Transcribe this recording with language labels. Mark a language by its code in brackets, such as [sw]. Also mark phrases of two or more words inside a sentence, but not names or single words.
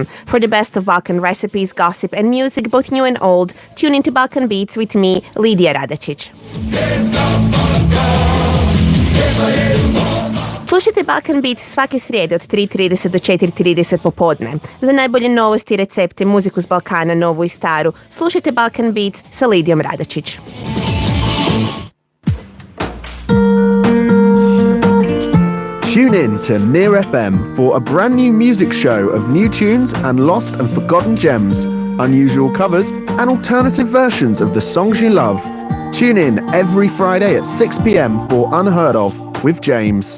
[en] For the best of Balkan recipes, gossip and music, both new and old. Tune into Balkan Beats with me, Lidija Radačić. [bs] Slušajte Balkan Beats svake srijede od 3:30 do 4:30 popodne. Za najbolje novosti, recepte, muziku s Balkana, novu i staru, slušajte Balkan Beats sa Lidijom Radačić. [en] Tune in to NearFM for a brand new music show of new tunes and lost and forgotten gems, unusual covers and alternative versions of the songs you love. Tune in every Friday at 6 p.m. for Unheard Of with James.